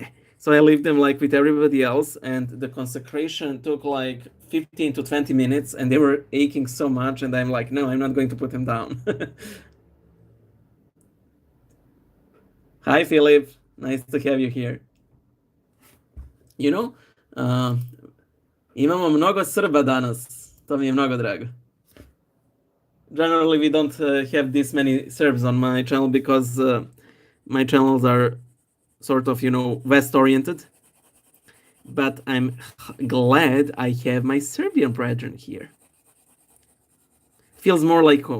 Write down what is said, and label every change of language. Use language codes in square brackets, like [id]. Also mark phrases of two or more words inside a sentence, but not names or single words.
[en] So I leave them like with everybody else, and the consecration took like 15 to 20 minutes, and they were aching so much, and I'm like, no, I'm not going to put them down. Hi, Philip. Nice to have you here. You know, [sr] imamo mnogo Srba danas. To mi je mnogo drago. [en] Generally, we don't have this many Serbs on my channel because my channels are sort of, West-oriented. But I'm glad I have my Serbian brethren here. Feels more like home.